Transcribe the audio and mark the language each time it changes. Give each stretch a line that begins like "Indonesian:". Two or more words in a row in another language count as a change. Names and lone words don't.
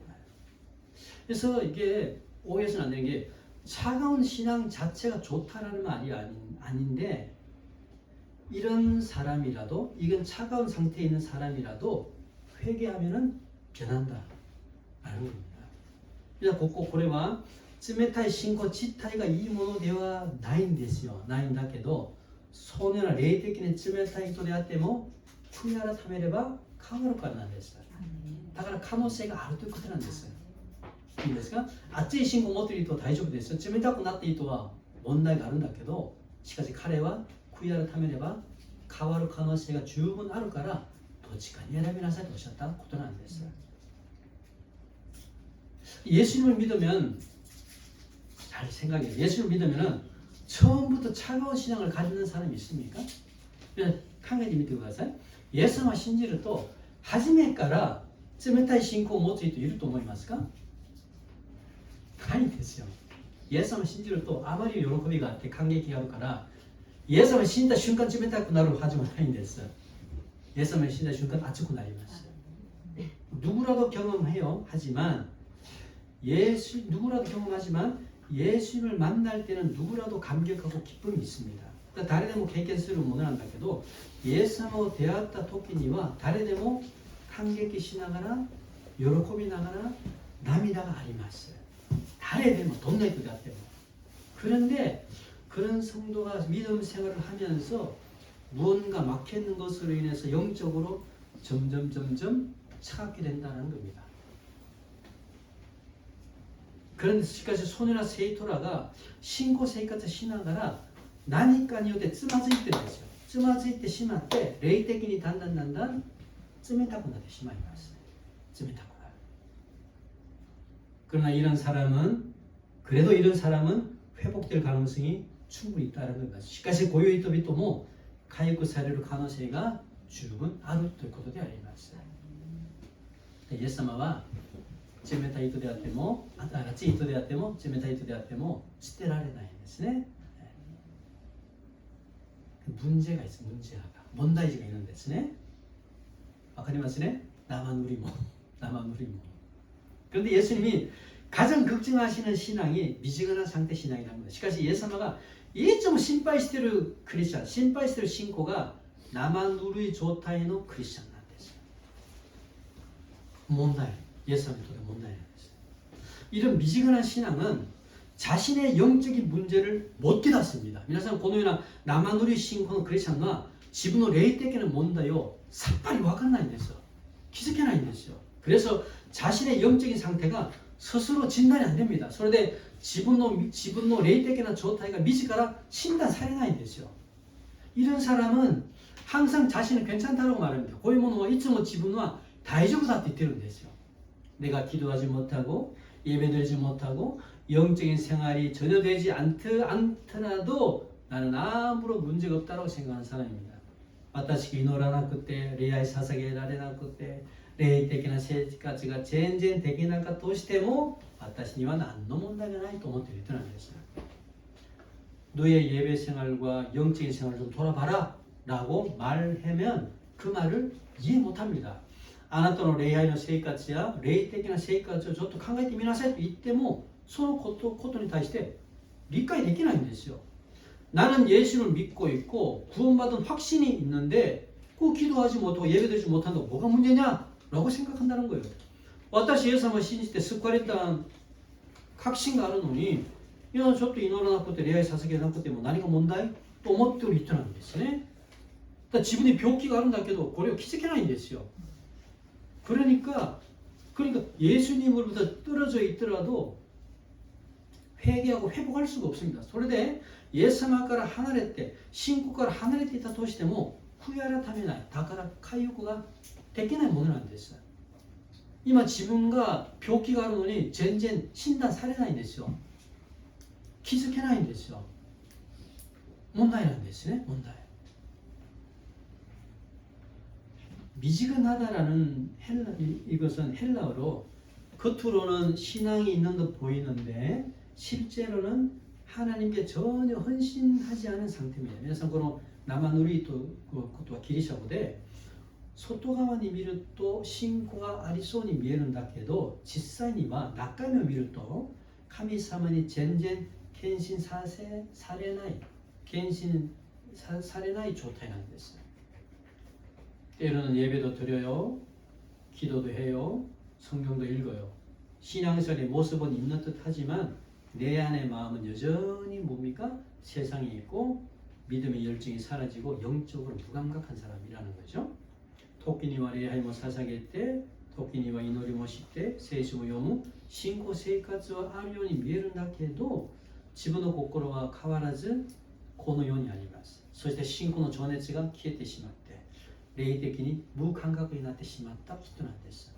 Korean: 그래서 이게 오해서는 안 되는 게 차가운 신앙 자체가 좋다라는 말이 아닌데 이런 사람이라도 이건 차가운 상태에 있는 사람이라도 회개하면은 변한다 라는 겁니다.
Japanese: 그래서 これは冷たい信仰実体がいいものではないんですよ。ないんだけどそのような霊的に冷たい人であっても悔い改めれば変わるからなんです。だから可能性があるということなんです。いいですか? 熱い信仰を持っている人は大丈夫ですよ。冷たくなっている人は問題があるんだけどしかし彼は悔冬やるためれば変わる可能性が十分あるからどっちかに選びなさいとおっしゃったことなんです。
Korean: 예수님을 믿으면 잘 생각해요. 예수를 믿으면 처음부터 차가운 신앙을 가지는 사람이 있습니까? 한가지 믿고 가세요. 예수만 신지를 또
Japanese: 初めから冷たい信仰を持つ人いると思いますか？ないんですよ。イエス様を信じるとあまり喜びがあって感激があるからイエス様を信じた瞬間冷たくなるはずもないんです。イエス様を信じた瞬間熱くなります。
Korean: 누구라도 경험해요. 하지만 누구라도 경험하지만 예수님을 만날 때는 누구라도 감격하고 기쁨이 있습니다.
Japanese: 誰でも経験するものなんだけど、イエス様を出会った時には誰でも感激しながら喜びながら涙があります。誰でもどんな人であっても。
Korean: 그런데 그런 성도가 믿음 생활을 하면서 무언가 막혀있는 것으로 인해서 영적으로 점점 차갑게 된다는 겁니다.
Japanese: 그런데 しかしそのような生徒らが信仰生活しながら何かによってつまずいてるんですよ。つまずいてしまって霊的にだんだん冷たくなってしまいます。冷たくなる。
Korean: 그러나 그래도 이런 사람은 회복될 가능성이 충분히 있다는 겁니다.
Japanese: しかしこういう人々も回復される可能性が十分あるということであります。イエス様は冷たい人であっても、熱い人であっても、冷たい人であっても捨てられないんですね。
Korean: 문제가 있어요. 문제가 있는
Japanese: ですね。わかりますね?
Korean: 나만 우리 몸. 그런데 예수님이 가장 걱정하시는 신앙이 미지근한 상태 신앙이라는 겁니다.
Japanese: しかし 예수님가いつも心配しているクリスチャン、心配している信仰が生ぬるい状態のクリスチャンなんです。問題、 예수님에とって問題なんです。
Korean: 이런 미지근한 신앙은 자신의 영적인 문제를 못 깨닫습니다.
Japanese: 皆さんこのような生ぬるい信仰のクリスチャンが自分の霊的な問題をさっぱり分からないんですよ。気づけないんですよ。
Korean: 그래서 자신의 영적인 상태가 스스로 진단이 안 됩니다.
Japanese: それで自分の霊的な状態が自ら診断されないんですよ。
Korean: 이런 사람은 항상 자신은 괜찮다고 말합니다.
Japanese: こういうものはいつも自分は大丈夫だって言ってるんですよ。
Korean: 내가 기도하지 못하고 예배드리지 못하고 영적인 생활이 전혀 되지 않더라도 나는 아무런 문제가 없다고 생각하는 사람입니다.
Japanese: 私が祈らなくて礼拝捧げられなくて霊的な生活が全然できなかったとしても私には何の問題がないと思っている人なんです。
Korean: 너의 예배 생활과 영적인 생활을 좀 돌아봐라 라고 말하면 그 말을 이해 못합니다.
Japanese: あなたの礼拝の生活や霊的な生活をちょっと考えてみなさいと言ってもそのことに対して理解できないんですよ。
Korean: 나는 예수를 믿고 있고 구원받은 확신이 있는데 꼭 기도하지 못하고 예배드리지 못한다고 뭐가 문제냐? 라고 생각한다는 거예요.
Japanese: 私イエス様を信じて救われた確信があるのにいやちょっと祈らなくて礼拝捧げなくても何が問題と思っている人なんですね。自分に病気があるんだけどこれを気づけないんですよ。
Korean: 그러니까 예수님으로부터 떨어져 있더라도 회개하고 회복할 수가 없습니다.
Japanese: それでイエス様から離れて信仰から離れていたとしても悔い改めない。だから回復ができないものなんです。 今自分が病気があるのに全然診断されないんですよ。気づけないんですよ。 問題なんですね。問題。
Korean: 미지근하다라는 이것은 헬라어로 겉으로는 신앙이 있는 듯 보이는데 실제로는 하나님께 전혀 헌신하지 않은 상태입니다.
Japanese: 皆さんこの生ぬるいということはギリシャ語で外側に見ると信仰がありそうに見えるんだけど実際には中身を見ると神様に全然献身されない状態なんです。
Korean: 때로는 예배도 드려요. 기도도 해요. 성경도 읽어요. 신앙생활의 모습은 있는 듯 하지만 내 안의 마음은 여전히 뭡니까? 세상에 있고 믿음의 열정이 사라지고 영적으로 무감각한 사람이라는 거죠.
Japanese: 토끼니와 礼拝も捧げて時には祈りもして聖書も読む信仰生活はあるように見えるんだけど自分の心は変わらずこの世にあります。そして信仰の情熱が消えてしまって霊的に無感覚になってしまった人なんです。